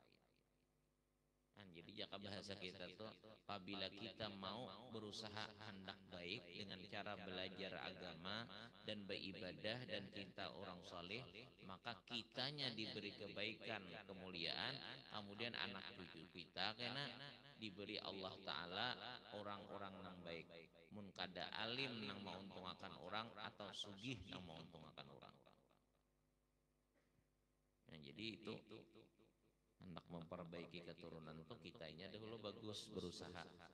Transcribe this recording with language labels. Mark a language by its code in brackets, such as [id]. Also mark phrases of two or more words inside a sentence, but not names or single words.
[id] Jadi jika bahasa kita tuh, apabila kita mau berusaha hendak baik dengan cara belajar agama dan beribadah dan cinta orang soleh, maka kitanya diberi kebaikan, kemuliaan, kemudian anak cucu kita karena diberi Allah Ta'ala orang-orang yang baik. [bjn] Mun kada [id] alim yang menguntungkan orang atau sugih yang menguntungkan orang. Nah, jadi itu hendak memperbaiki keturunan itu kitanya dahulu bagus berusaha.